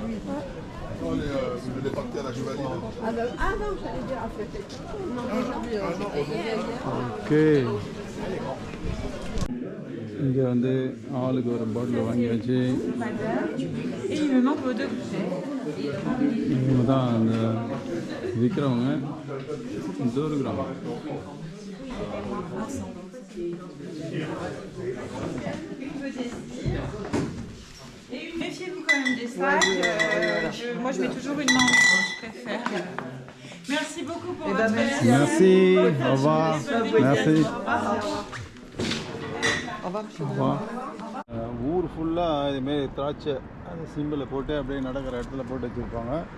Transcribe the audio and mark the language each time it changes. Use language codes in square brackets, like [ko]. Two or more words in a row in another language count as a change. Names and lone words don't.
[ta] ஓகே. இங்கே வந்து ஆளுக்கு ஒரு பாட்டில் வாங்கியாச்சு. இவங்க தான் அந்த விற்கிறவங்க இதோ இருக்கிறாங்க. [fr] Méfiez-vous quand même des sacs. Moi, je mets toujours une manche, je préfère. Merci beaucoup pour votre merci. Merci. Au revoir. Merci. Au revoir, monsieur. [ta] ஊர் ஃபுல்லாக இதுமாரி திராட்சை அந்த சிம்பிளை போட்டு அப்படியே நடக்கிற இடத்துல போட்டு வச்சுருப்பாங்க.